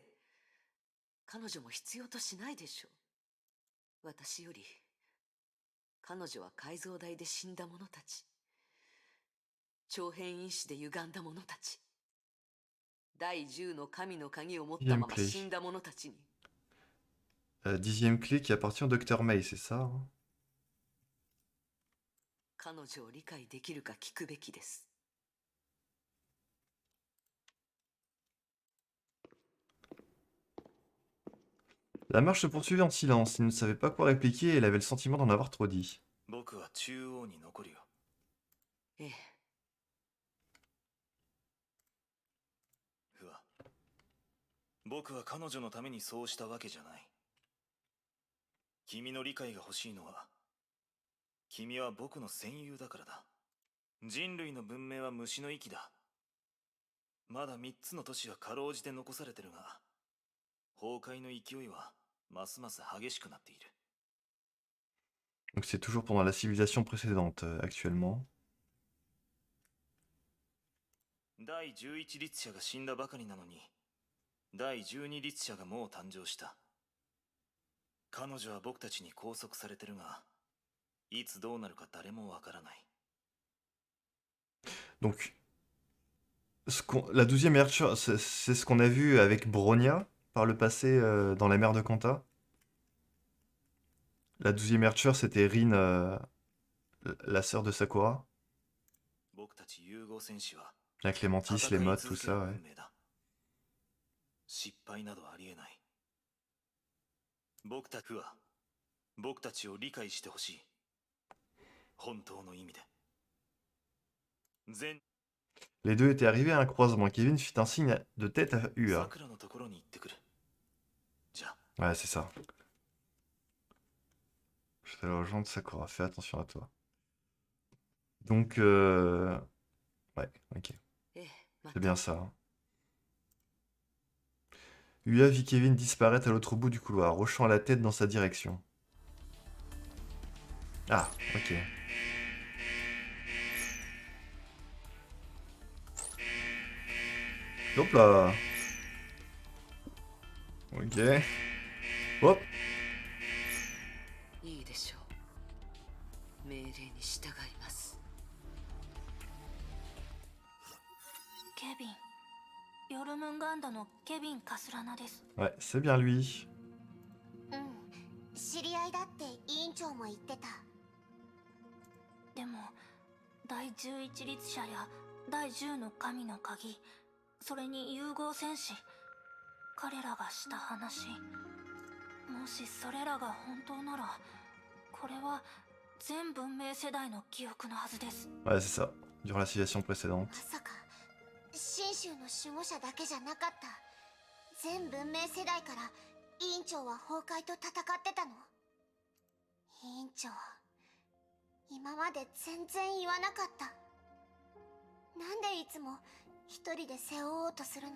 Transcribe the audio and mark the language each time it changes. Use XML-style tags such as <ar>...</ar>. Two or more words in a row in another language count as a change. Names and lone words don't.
<ja>彼女も必要としないでしょう。私より、彼女は改造台で死んだ者たち。長変因子で歪んだ者たち。第10の神の鍵を持ったまま死んだ者たちに。</ja> <fr>10e clé qui appartient au Dr. May, c'est ça, hein?</fr> <ja>彼女を理解できるか聞くべきです。</ja> <fr>La marche se poursuivait en silence. Il ne savait pas quoi répliquer et il avait le sentiment d'en avoir trop dit.</fr> <ja>僕は中央に残るよ。ええ。フワ、僕は彼女のためにそうしたわけじゃない。君の理解が欲しいのは、君は僕の戦友だからだ。人類の文明は虫の息だ。まだ3つの都市はかろうじて残されてるが、崩壊の勢いはますます激しくなっている。</ja> <fr>Donc c'est toujours pendant la civilisation précédente, actuellement.</fr> <ja>第11律者が死んだばかりなのに、第12律者がもう誕生した。彼女は僕たちに拘束されてるが、いつどうなるか誰もわからない。</ja> <fr>Donc, la 12e ouverture, c'est ce qu'on a vu avec Bronya par le passé dans la mer de Kanta. La 12e ouverture, c'était Rin, la sœur de Sakura.</fr> <ja>僕たち融合戦士は</ja> <fr>La Clémentis, les modes, tout ça, ouais.</fr> <ja>失敗などありえない。僕たちを理解してほしい。本当の意味で。</ja> <fr>Les deux étaient arrivés à un croisement. Kevin fit un signe de tête à Ua.</fr> <ja>桜のところに行ってくる。じゃあ。</ja> <fr>Ouais, c'est ça. Je vais aller rejoindre Sakura. Fais attention à toi. Donc, ouais, ok. C'est bien ça, hein. Ua vit Kevin disparaître à l'autre bout du couloir, hochant la tête dans sa direction. Ah, ok. Hop là. Ok. Hop.</fr> <ja>いいでしょう。命令に従います。ケビン、ヨルムンガンドのケビン・カスラナです。</ja> <fr>Ouais, c'est bien lui.</fr> <ja>知り合いだって委員長も言ってた。でも第11律者や第10の神の鍵、それに融合戦士、彼らがした話、もしそれらが本当なら、これは全文明世代の記憶のはずです。</ja> <fr>Ouais, c'est ça. Durant la civilisation précédente.</fr> <ja>まさか神州の守護者だけじゃなかった。全文明世代から委員長は崩壊と戦ってたの？委員長、今まで全然言わなかった。なんでいつも一人で背負おうとするの？</ja>